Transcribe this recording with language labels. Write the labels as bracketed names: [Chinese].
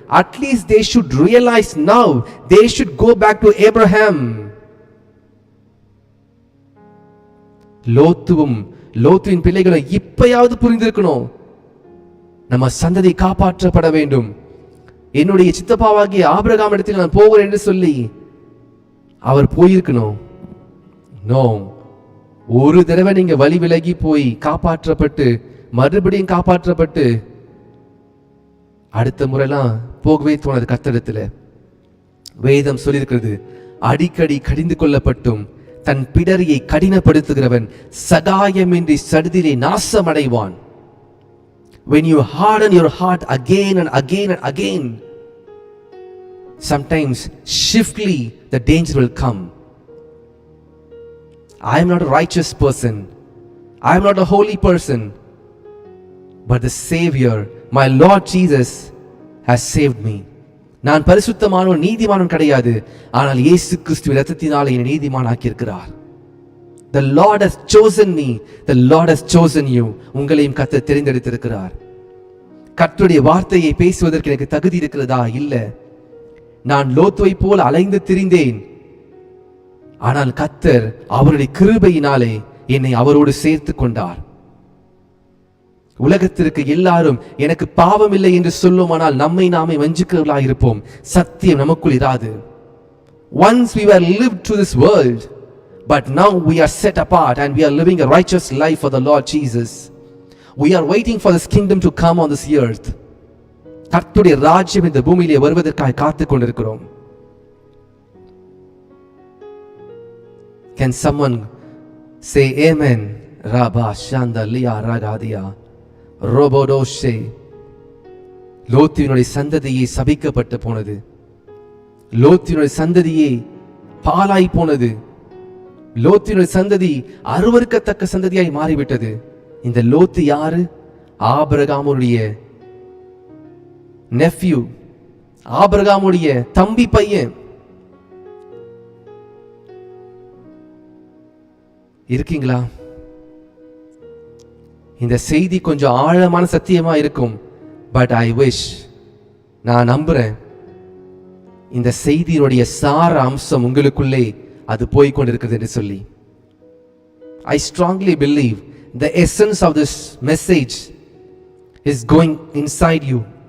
[English] At least they should realize now, they should go back to Abraham. [Tamil] லோத்துவின் பிள்ளைகளை இப்பயாவது புரிந்திருக்கணும். நம்ம சந்ததி காப்பாற்றப்பட வேண்டும். என்னுடைய சித்தப்பாவாகிய ஆபிரகாம் இடத்தில் நான் போகிறேன் என்று சொல்லி அவர் போயிருக்கணும். நோ, ஒரு தடவை நீங்க வழி விலகி போய் காப்பாற்றப்பட்டு மறுபடியும் காப்பாற்றப்பட்டு அடுத்த முறைலாம் போகவே தோணது. கர்த்தரிடத்துல வேதம் சொல்லியிருக்கிறது, அடிக்கடி கடிந்து கொள்ளப்பட்டும் தன் பிடரியை கடினப்படுத்துகிறவன் சகாயமின்றி சடுதிலே நாசமடைவான். [English] When you harden your heart again and again and again, sometimes swiftly the danger will come. I am not a righteous person, I am not a holy person, but the Savior, my Lord Jesus, has saved me. [Tamil] நான் பரிசுத்தமானவன் நீதிமானவன் கிடையாது, ஆனால் இயேசு கிறிஸ்துவின் இரத்தத்தினாலே என்னை நீதிமான் ஆக்கியிருக்கிறார். [English] The Lord has chosen me, the Lord has chosen you. [Tamil] உங்களையும் கர்த்தர் தெரிந்தெடுத்திருக்கிறார். கர்த்தருடைய வார்த்தையை பேசுவதற்கு எனக்கு தகுதி இருக்கிறதா? இல்ல. நான் லோத்துவை போல அலைந்து திரிந்தேன், ஆனால் கர்த்தர் அவருடைய கிருபையினாலே என்னை அவரோடு சேர்த்து கொண்டார். உலகத்திற்கு எல்லாரும் எனக்கு பாவம் இல்லை என்று சொல்லுமானால் நம்மை நாமே வஞ்சிக்கிறவர்களாக இருப்போம். சத்தியம் நமக்குள் இராது. [English] Once we were lived to this world, but now we are set apart and we are living a righteous life for the Lord Jesus. We are waiting for this kingdom to come on this earth. [Tamil] கர்த்தருடைய ராஜ்யம் இந்த பூமியிலே வருவதற்காக காத்துக் கொண்டிருக்கிறோம். [English] Can someone say amen? Rabba shanda liya ragadia robodoshe. [Tamil] லோத்தினுடைய சந்ததியை சபிக்கப்பட்டு போனது. லோத்தினுடைய சந்ததியை பாலாய் போனது. லோத்தினுடைய சந்ததி அருவருக்கத்தக்க சந்ததியாய் மாறிவிட்டது. இந்த லோத்து யாரு? ஆபிரகாமுடைய நெஃப்யூ, ஆபிரகாமுடைய தம்பி பையன். இருக்கீங்களா? இந்த செய்தி கொஞ்சம் ஆழமான சத்தியமா இருக்கும். [English] but I wish, [Tamil] நான் நம்புறேன் இந்த செய்தியினுடைய சார அம்சம் உங்களுக்குள்ளே அது போய்கொண்டிருக்கிறது என்று சொல்லி. [English] I strongly believe the essence of this message is going inside you.